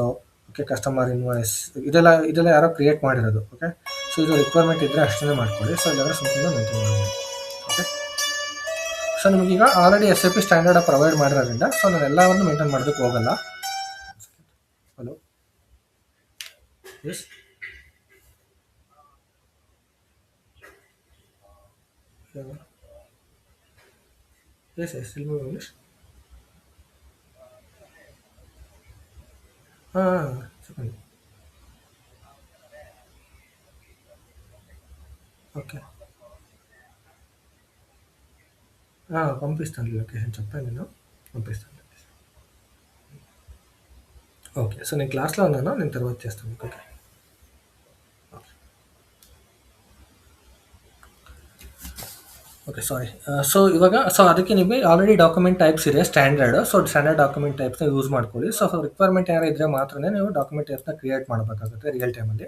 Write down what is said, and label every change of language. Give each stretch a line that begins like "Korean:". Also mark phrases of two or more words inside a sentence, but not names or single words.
Kannada: ಓಕೆ,
English: customer invoice
Kannada: ಇದೆಲ್ಲ ಯಾರೋ ಕ್ರಿಯೇಟ್ ಮಾಡಿರೋದು.
English: okay, so
Kannada: ಇದು ರಿಕ್ವೈರ್ಮೆಂಟ್ ಇದ್ದರೆ ಅಷ್ಟೇ ಮಾಡ್ಕೊಳ್ಳಿ. ಸೊ ಇಲ್ಲಾಂದರೆ
English: simple maintain
Kannada: ಮಾಡಿ.
English: okay, so
Kannada: ನಿಮಗೀಗ
English: already SAP standard provide
Kannada: ಮಾಡಿರೋದ್ರಿಂದ ಸೊ ನಾನು ಎಲ್ಲವನ್ನು ಮೇಂಟೈನ್ ಮಾಡೋದಕ್ಕೆ ಹೋಗಲ್ಲ.
English: hello, yes
Telugu: ఇంగ్లీష్ చెప్పండి. ఓకే, పంపిస్తాను. లొకేషన్ చెప్పాను, నేను పంపిస్తాను.
English: okay, so
Telugu: నేను క్లాస్లో ఉన్నాను, నేను తర్వాత చేస్తాను. ఓకే,
English: okay, sorry.
Kannada: ಸೊ ಇವಾಗ ಸೊ ಅದಕ್ಕೆ ನಿಮಗೆ
English: already document types
Kannada: ಇದೆ ಸ್ಟ್ಯಾಂಡರ್ಡ್.
English: so standard document
Kannada: ಟೈಪ್ಸ್ನ ಯೂಸ್ ಮಾಡ್ಕೊಳ್ಳಿ.
English: so requirement
Kannada: ಏನಾರು ಇದ್ದರೆ ಮಾತ್ರ ನೀವು ಡಾಕ್ಯುಮೆಂಟ್ ಟೈಪ್ಸ್ನ ಕ್ರಿಯೇಟ್ ಮಾಡಬೇಕಾಗುತ್ತೆ ರಿಯಲ್ ಟೈಮಲ್ಲಿ.